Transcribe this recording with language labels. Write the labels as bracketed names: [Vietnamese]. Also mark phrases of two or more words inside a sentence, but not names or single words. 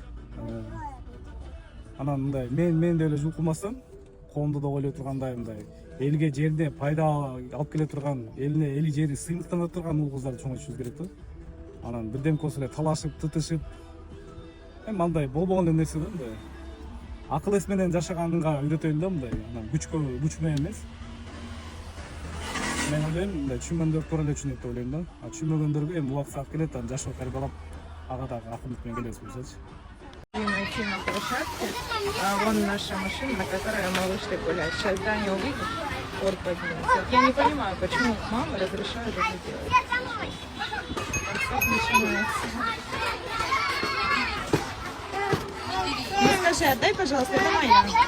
[Kyrgyz] анан мындай мен деп эле жулкулмастан коомду да ойлой тургандай мындай элге жерде пайда алып келе турган эли жери сыймыктана турган уул кыздарды чоңойтушубуз керек да анан бирдемке болсо эле талашып тытышып эми андай болбогон эле нерсе да мындай акыл эс менен жашаганга үйрөтөйүн да мындай анан күч менен эмес мен ойлойм мындай түшүнгөндөр туура эле түшүнөт деп ойлойм да түшүнбөгөндөргө эми убакыт саат келет анан жашоо тарбиялап ага дагы акындык менен келебиз буюрсачы [Russian] Найти на площадке. Вон наша машина, на которой мы вышли гулять. Сейчас Даня увидит, ор поднимется. Я не понимаю, почему мама разрешает это делать. Как начинается. Ну скажи, отдай, пожалуйста, это моя.